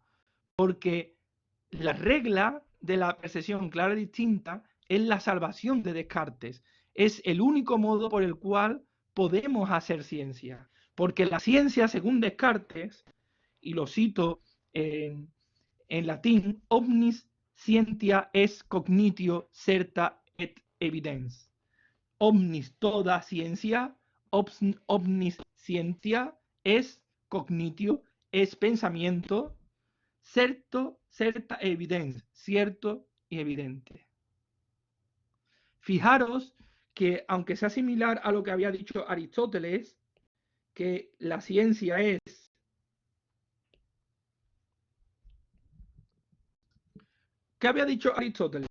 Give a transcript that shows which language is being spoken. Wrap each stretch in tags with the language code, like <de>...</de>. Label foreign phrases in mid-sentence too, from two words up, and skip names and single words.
<es>Porque la regla de la percepción clara y distinta es la salvación de Descartes. Es el único modo por el cual podemos hacer ciencia. Porque la ciencia, según Descartes, y lo cito en latín,</es> <la>omnis scientia es cognitio certa et evidens.</la> <es>Omnis, toda ciencia,</es> <la>omnis scientia es cognitio,</la> <es>es pensamiento,</es> <la>certa evidens,</la> <es>cierto y evidente. Fijaros que, aunque sea similar a lo que había dicho Aristóteles, que la ciencia es ¿qué había dicho Aristóteles?</es>